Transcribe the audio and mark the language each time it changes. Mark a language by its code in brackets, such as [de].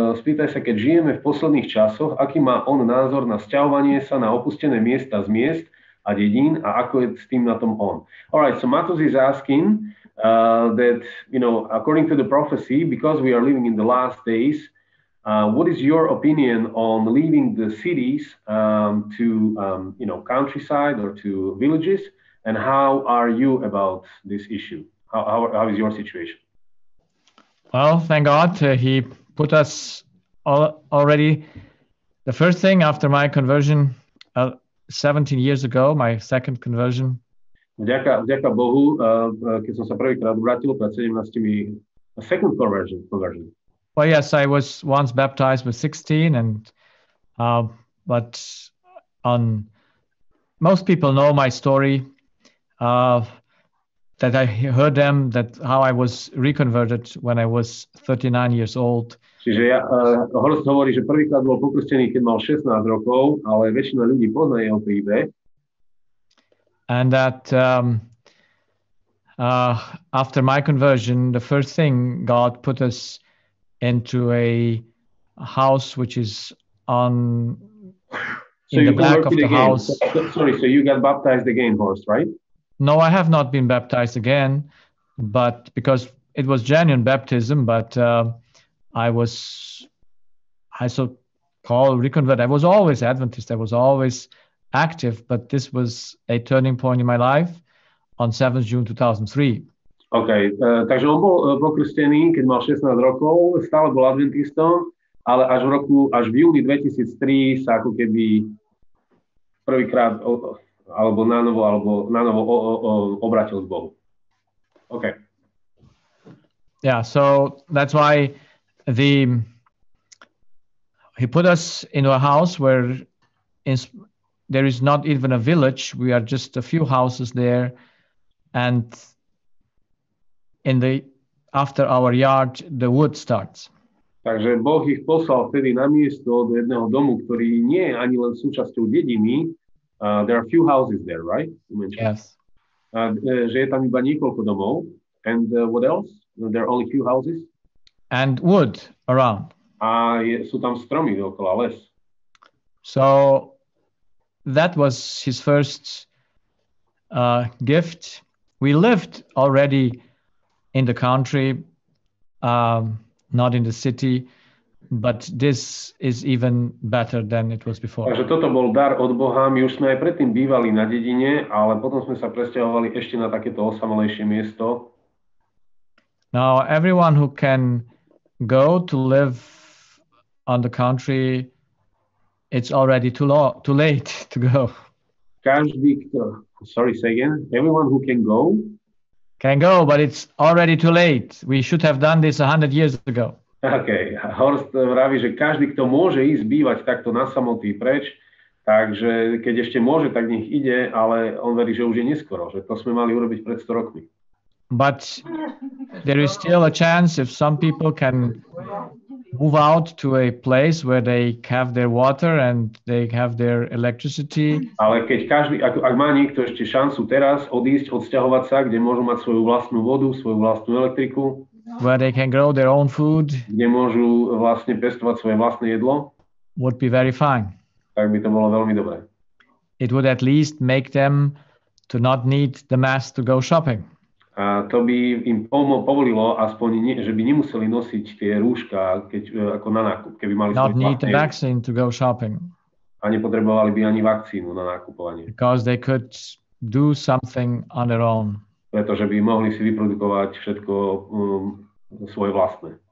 [sk] Spýtaj sa, keď žijeme v posledných časoch, aký má on názor na sťahovanie sa na opustené miesta z miest a dedín a ako je s tým na tom on. [en] All right, so Matus is asking that, according to the prophecy, because we are living in the last days, what is your opinion on leaving the cities to countryside or to villages, and how are you about this issue? How is your situation? Well, thank God he put us already. The first thing after my conversion 17 years ago, my second conversion. [sk] Vďaka Bohu, keď som sa prvýkrát vrátil pred 17, [en] second conversion. Well, yes, I was once baptized with 16, but most people know my story. That I heard them, that how I was reconverted when I was 39 years old. [sk] Čiže Horst hovorí, že prvýkrát bol pokrstený, keď mal 16 rokov, ale väčšina ľudí pozná jeho príbeh. [en] And that after my conversion, the first thing God put us into a house which is in the back of the house. Sorry, so you got baptized again, Horst, right? No, I have not been baptized again, but because it was genuine baptism, but I so-called reconvert. I was always Adventist. I was always active, but this was a turning point in my life on 7th June 2003. [sk] OK, takže on bol pokrstený, keď mal 16 rokov, stále bol adventistom, ale až v júni 2003 sa ako keby prvýkrát alebo na novo obrátil k Bohu. [en] OK. Yeah, so that's why he put us into a house where there is not even a village. We are just a few houses there, and after our yard, the wood starts. [sk] Takže Boh ich poslal vtedy na miesto do jedného domu, ktorý nie je ani len súčasťou dediny. [en] There are few houses there, right? Yes. [sk] Že je tam iba niekoľko domov. [en] And what else? There are only few houses. And wood around. [sk] A sú tam stromy dookola, les. [en] So that was his first gift. We lived already in the country, not in the city, but this is even better than it was before. [sk] Takže toto bol dar od Boha. My už sme aj predtým bývali na dedine, ale potom sme sa presťahovali ešte na takéto osamelejšie miesto. [en] Now everyone who can go to live on the country, it's already too late to go. [sk] Každý, kto... [en] Sorry, say again. Everyone who can go, but it's already too late. We should have done this 100 years ago. Okay. [sk] Horst vraví, že každý, kto môže ísť bývať takto na samotý preč, takže keď ešte môže, tak nech ide, ale on verí, že už je neskoro, že to sme mali urobiť pred 100 rokmi. [en] But there is still a chance if some people can move out to a place where they have their water and they have their electricity. [sk] Ale keď každý, ak má niekto ešte šancu teraz odísť, odsťahovať sa, kde môžu mať svoju vlastnú vodu, svoju vlastnú elektriku, [en] where they can grow their own food, [sk] kde môžu vlastne pestovať svoje vlastné jedlo, [en] would be very fine. [sk] Tak by to bolo veľmi dobré. [en] It would at least make them to not need the mass to go shopping. [sk] A to by im povolilo aspoň, že by nemuseli nosiť tie rúška, ako na nákup, keby mali [en] not need the vaccine to go shopping. [sk] A nepotrebovali by ani vakcínu na nákupovanie. [en] Because they could do something on their own. [sk] Pretože by mohli si vyprodukovať všetko svoje vlastné.